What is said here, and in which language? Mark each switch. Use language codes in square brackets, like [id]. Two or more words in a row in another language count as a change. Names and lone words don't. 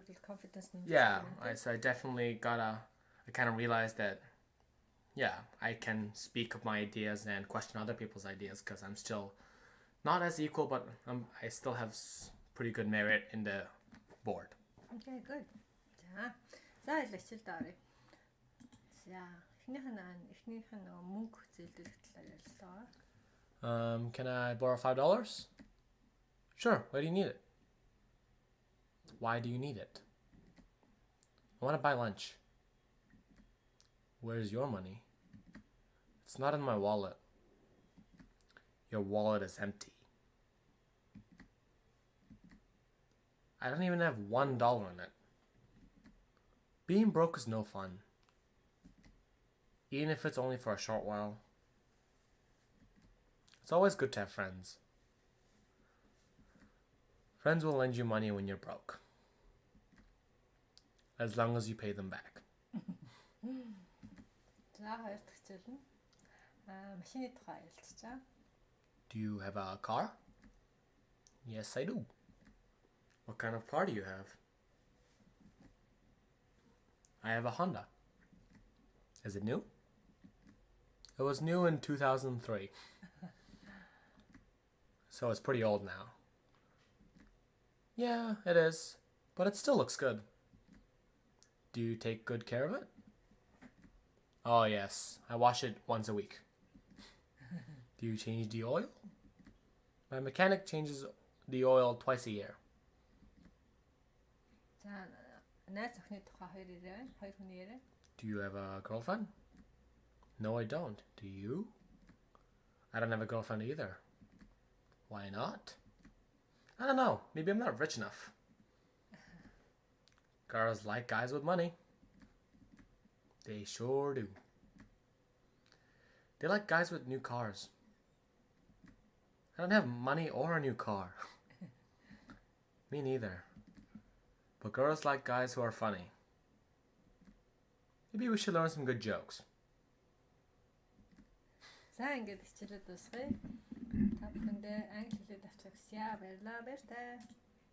[en] Yeah, so I definitely I kind of realized that yeah, I can speak of my ideas and question other people's ideas because I'm still not as equal, but I still have pretty good merit in the board. Okay, good. [mn] За л ачилд оръё. За эхнийх нь мөнгө зээлдүүлэх талаар ярилцлаа. [en] Can I borrow $5? Sure. Why do you need it? Why do you need it? I want to buy lunch. Where's your money? It's not in my wallet. Your wallet is empty. I don't even have $1 in it. Being broke is no fun. Even if it's only for a short while. It's always good to have friends. Friends will lend you money when you're broke. As long as you pay them back. [mn] За хоёр дахь хичээл нь машины тухай ярилцчихаа. [en] Do you have a car? Yes, I do. What kind of car do you have? I have a Honda. Is it new? It was new in 2003. So it's pretty old now. Yeah, it is. But it still looks good. Do you take good care of it? Oh, yes. I wash it once a week. Do you change the oil? My mechanic changes the oil twice a year. [mn] За найз охины тухай хоёр яриа. Хоёр хүний яриа. [en] Do you have a girlfriend? No, I don't. Do you? I don't have a girlfriend either. Why not? I don't know. Maybe I'm not rich enough. Girls like guys with money. They sure do. They like guys with new cars. I don't have money or a new car. Me neither. But girls like guys who are funny. Maybe we should learn some good jokes. [mn] За ингээд хичээлээ дуусгая. Та бүхэндээ англи хэлээр авчирсан баярлалаа. Баяртай.